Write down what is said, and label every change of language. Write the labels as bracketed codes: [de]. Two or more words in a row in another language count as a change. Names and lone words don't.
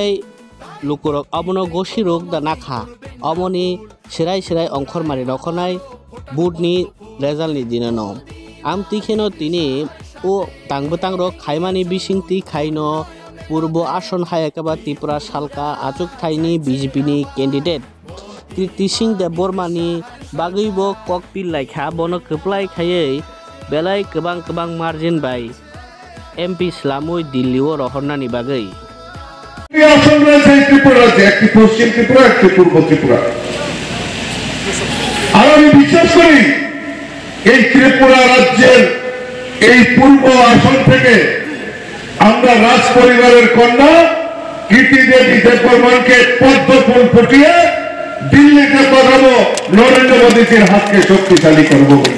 [trp] लुकुरक अबनो गोशी रोग दानाखा अमनि सिराय अंखर मारि रखनाय बुटनि रेजाल्टनि दिननो आमतिखेनो तिनि ओ तांबतां रक खायमानि बिसिंति खायनो पूर्व आसन हायाकेबा त्रिपुरा सालका आचुक थाइनि बीजेपीनि कैंडिडेट कीर्ति सिंह देबबर्मानि बागैबो ककपिल लायखा बनो खोप्लाय खायै बेलाय गोबां मार्जिन बाय एमपी स्लामुय दिल्लीओ रहरनानि बागै [bn] आसन रয়েছে ত্রিপুরাতে একটি পশ্চিম ত্রিপুরা একটি পূর্ব ত্রিপুরা আর আমি বিশ্বাস করি এই ত্রিপুরা রাজ্যের এই পূর্ব আসন থেকে আমরা রাজ পরিবারের কন্যা কীর্তি দেবী দেববর্মাকে পদ্মফুল ফুটিয়ে দিল্লিতে পাঠাবো নরেন্দ্র মোদীজির হাতকে শক্তিশালী করবো